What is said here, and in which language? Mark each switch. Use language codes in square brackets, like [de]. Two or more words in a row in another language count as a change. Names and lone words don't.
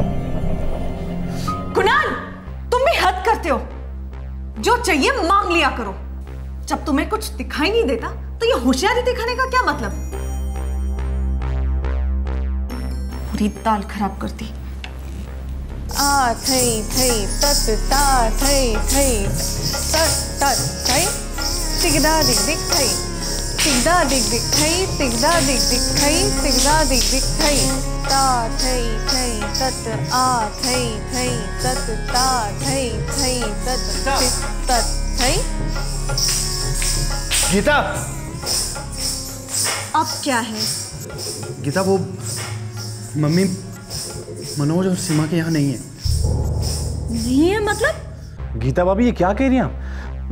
[hi] कुणाल, तुम भी हद करते हो। जो चाहिए मांग लिया करो। जब तुम्हें कुछ दिखाई नहीं देता तो ये होशियारी दिखाने का क्या मतलब? पूरी दाल खराब करती। आ थई थई तत ता थई थई तत तत थई तिगदा दिग दिग थई तिगदा दिग दिग थई तिगदा दिग दिग थई तिगदा दिग दिग थई ता थई थई तत आ थई थई तत ता थई थई तत तत थई। गीता, अब क्या है? गीता, वो मम्मी मनोज और सीमा के यहाँ नहीं है। नहीं है मतलब? गीता भाभी ये क्या कह रही हैं आप?